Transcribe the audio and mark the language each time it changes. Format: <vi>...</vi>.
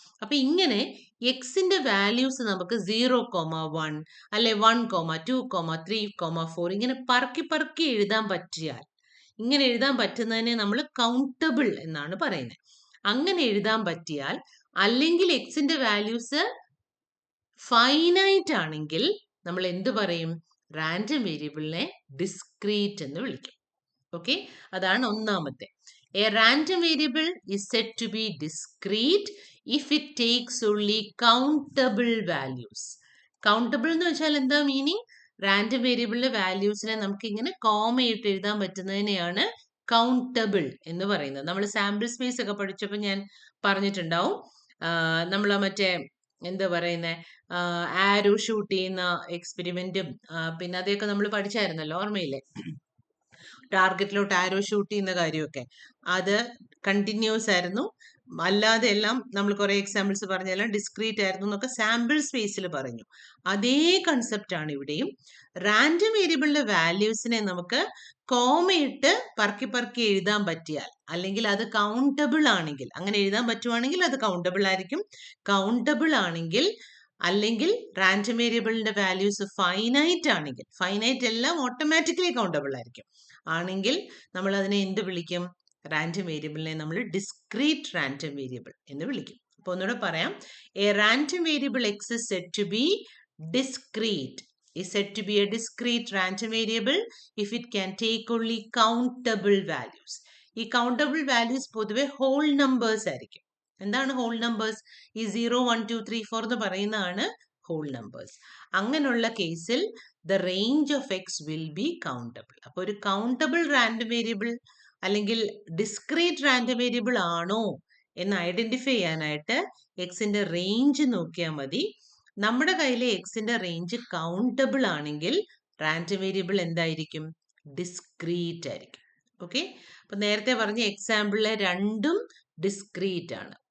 <ml>അപ്പൊ ഇങ്ങനെ എക്സിന്റെ വാല്യൂസ് നമുക്ക് 0, 1 അല്ലെ 1, 2, 3, 4 ഇങ്ങനെ പറക്കി എഴുതാൻ പറ്റിയാൽ, ഇങ്ങനെ എഴുതാൻ പറ്റുന്നതിനെ നമ്മൾ കൗണ്ടബിൾ എന്നാണ് പറയുന്നത്. അങ്ങനെ എഴുതാൻ പറ്റിയാൽ, അല്ലെങ്കിൽ എക്സിന്റെ വാല്യൂസ് ഫൈനൈറ്റ് ആണെങ്കിൽ നമ്മൾ എന്ത് പറയും? റാൻഡം വേരിയബിളിനെ ഡിസ്ക്രീറ്റ് എന്ന് വിളിക്കും. ഓക്കെ, അതാണ് ഒന്നാമത്തെ.</ml> <en>A random variable is said to be discrete if it takes only countable values.</en> <ml>Countable എന്ന് വെച്ചാൽ എന്താ മീനിങ്? റാൻഡം വേരിയബിളിലെ വാല്യൂസിനെ നമുക്ക് ഇങ്ങനെ കോമയിട്ട് എഴുതാൻ പറ്റുന്നതിനെയാണ് കൗണ്ടബിൾ എന്ന് പറയുന്നത്. നമ്മൾ സാമ്പിൾ സ്പേസ് ഒക്കെ പഠിച്ചപ്പോൾ ഞാൻ പറഞ്ഞിട്ടുണ്ടാവും. നമ്മൾ മറ്റേ എന്താ പറയുന്നത്, ആരോ ഷൂട്ട് ചെയ്യുന്ന എക്സ്പെരിമെന്റും പിന്നെ അതൊക്കെ നമ്മൾ പഠിച്ചായിരുന്നല്ലോ, ഓർമ്മയില്ലേ? ടാർഗറ്റിലോട്ട് ആരോ ഷൂട്ട് ചെയ്യുന്ന കാര്യമൊക്കെ അത് കണ്ടിന്യൂസ് ആയിരുന്നു, അല്ലാതെ എല്ലാം നമ്മൾ കുറെ എക്സാമ്പിൾസ് പറഞ്ഞെല്ലാം ഡിസ്ക്രീറ്റ് ആയിരുന്നു എന്നൊക്കെ സാമ്പിൾ സ്പേസിൽ പറഞ്ഞു. അതേ കൺസെപ്റ്റ് ആണ് ഇവിടെയും. റാൻഡം വേരിയബിളിന്റെ വാല്യൂസിനെ നമുക്ക് കോമയിട്ട് പറക്കി എഴുതാൻ പറ്റിയാൽ, അല്ലെങ്കിൽ അത് കൗണ്ടബിൾ ആണെങ്കിൽ, അങ്ങനെ എഴുതാൻ പറ്റുവാണെങ്കിൽ അത് കൗണ്ടബിൾ ആയിരിക്കും. കൗണ്ടബിൾ ആണെങ്കിൽ, അല്ലെങ്കിൽ റാൻഡം വേരിയബിളിന്റെ വാല്യൂസ് ഫൈനൈറ്റ് ആണെങ്കിൽ, ഫൈനൈറ്റ് എല്ലാം ഓട്ടോമാറ്റിക്കലി കൗണ്ടബിൾ ആയിരിക്കും, ആണെങ്കിൽ നമ്മൾ അതിനെ എന്ത് വിളിക്കും? റാൻഡം വേരിയബിളിനെ നമ്മൾ ഡിസ്ക്രീറ്റ് റാൻഡം വേരിയബിൾ എന്ന് വിളിക്കും. അപ്പൊ ഒന്നുകൂടെ പറയാം.</ml> <en>A random variable X is said to be discrete, is said to be a discrete random variable if it can take only countable values.</en> <ml>ഈ കൗണ്ടബിൾ വാല്യൂസ് പൊതുവെ ഹോൾ നമ്പേഴ്സ് ആയിരിക്കും. എന്താണ് whole numbers? ഈ 0, 1, 2, 3, 4 എന്ന് പറയുന്നതാണ് ഹോൾ നമ്പേഴ്സ്. അങ്ങനെയുള്ള കേസിൽ</ml> <en>the range of x will be countable.</en> <ml>അപ്പോൾ ഒരു കൗണ്ടബിൾ റാൻഡം വേരിയബിൾ അല്ലെങ്കിൽ ഡിസ്ക്രീറ്റ് റാൻഡം വേരിയബിൾ ആണോ എന്ന് ഐഡന്റിഫൈ ചെയ്യാനായിട്ട് എക്സിന്റെ റേഞ്ച് നോക്കിയാൽ മതി. നമ്മുടെ കയ്യിലെ എക്സിന്റെ റേഞ്ച് കൗണ്ടബിൾ ആണെങ്കിൽ റാൻഡം വേരിയബിൾ എന്തായിരിക്കും? ഡിസ്ക്രീറ്റ് ആയിരിക്കും. ഓക്കെ, അപ്പൊ നേരത്തെ പറഞ്ഞ എക്സാമ്പിളിലെ രണ്ടും ഡിസ്ക്രീറ്റ് ആണ്.</ml>